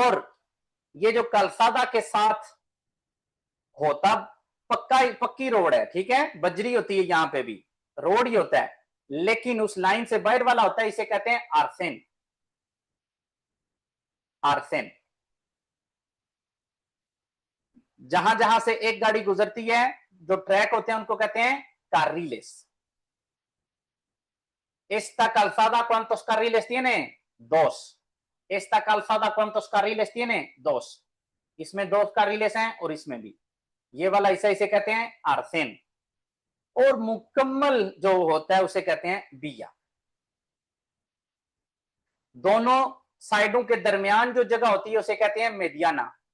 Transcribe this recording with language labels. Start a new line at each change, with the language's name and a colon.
Hindi: और ये जो कालसादा के साथ होता पक्की रोड है, ठीक है, बजरी होती है, यहां पे भी रोड ही होता है, लेकिन उस लाइन से बाहर वाला होता है, इसे कहते हैं आर्सेन। आर्सेन जहां जहां से एक गाड़ी गुजरती है, जो ट्रैक होते हैं उनको कहते हैं कार्रिलेस।
Spanish: Esta calzada ¿cuántos carriles tiene? 2. Esta calzada ¿cuántos carriles tiene? 2.
Hindi: इसमें 2 carriles हैं और इसमें भी। ये वाला हिस्सा इसे कहते हैं आर्सेन, और मुकम्मल जो होता है उसे कहते हैं बिया। दोनों साइडों के दरमियान जो जगह होती है उसे कहते हैं मेडियाना।